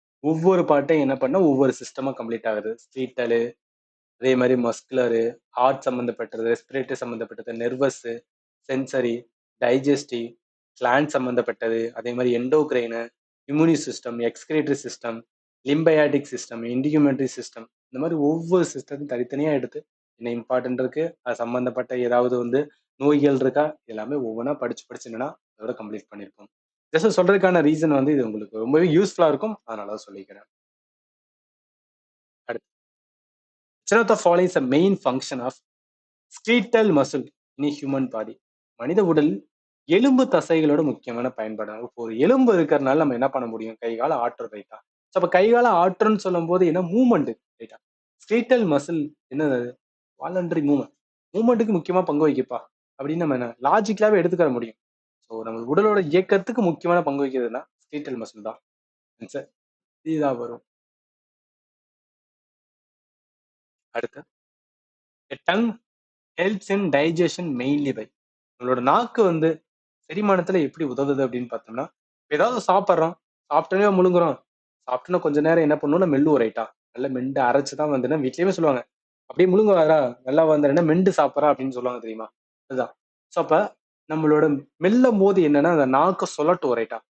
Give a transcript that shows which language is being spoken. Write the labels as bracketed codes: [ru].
[ta] ஒவ்வொரு பார்ட்டையும் என்ன பண்ணா ஒவ்வொரு சிஸ்டமா கம்ப்ளீட் ஆகுது. ஸ்கீட்டலு, அதே மாதிரி மஸ்குலரு, ஹார்ட் சம்பந்தப்பட்டது, ரெஸ்பிரேட்டரி சம்பந்தப்பட்டது, நெர்வஸ், சென்சரி, டைஜஸ்டிவ், கிளாண்ட் சம்பந்தப்பட்டது, அதே மாதிரி எண்டோகிரைனு, இம்யூனி system, excretory system, லிம்பயாட்டிக் system, இன்டிகுமெண்ட்ரி system, இந்த மாதிரி ஒவ்வொரு சிஸ்டத்தையும் தனித்தனியா எடுத்து என்ன இம்பார்ட்டன்ட் இருக்கு, அது சம்பந்தப்பட்ட ஏதாவது வந்து நோய்கள் இருக்கா, எல்லாமே ஒவ்வொன்றா படிச்சு படிச்சு என்னன்னா அதோட கம்ப்ளீட் பண்ணியிருப்போம். ஜஸ்ட் சொல்றதுக்கான ரீசன் வந்து இது உங்களுக்கு ரொம்பவே யூஸ்ஃபுல்லா இருக்கும். அதனால தான் சொல்லிக்கிறேன். [en] அடுத்து, which of the following is the main function of skeletal muscle in a human body? [ta] மனித உடல் எலும்பு தசைகளோட முக்கியமான பயன்பாடு. இப்போ ஒரு எலும்பு இருக்கிறதுனால நம்ம என்ன பண்ண முடியும்? கை கால ஆட்டுறோம் ரைட்டா? அப்ப கை கால ஆட்டுறோம்னு சொல்லும் போது என்ன மூவ்மெண்ட் ரைட்டா? ஸ்கெலிட்டல் மசில் என்னது? Voluntary movement. மூவ்மெண்ட்டுக்கு முக்கியமா பங்கு வகிப்பா அப்படின்னு நம்ம என்ன லாஜிக்கலாவே எடுத்துக்க முடியும். ஸோ நம்ம உடலோட இயக்கத்துக்கு முக்கியமான பங்கு வகிக்கிறதுனா ஸ்கெலிட்டல் மசில் தான். ஆன்சர் இதுதான் வரும். [en] அடுத்து, a tongue helps in digestion mainly by. [ta] நம்மளோட நாக்கு வந்து செரிமானத்துல எப்படி உதவுது அப்படின்னு பார்த்தோம்னா, ஏதாவது சாப்பிட்றோம், சாப்பிட்டோன்னே முழுங்குறோம், சாப்பிட்டோன்னா கொஞ்ச நேரம் என்ன பண்ணுவோம்னா மெல்லுவோம் ரைட்டா? நல்லா மெண்டு அரைச்சுதான் வந்துன்னா வீட்லயுமே சொல்லுவாங்க. அப்படியே முழுங்குவாரா நல்லா வந்தா மெண்டு சாப்பிட்றா அப்படின்னு சொல்லுவாங்க தெரியுமா? அதுதான். ஸோ அப்ப நம்மளோட மெல்லும் போது என்னன்னா அந்த நாக்க சுழட்டுவோம் ரைட்டா?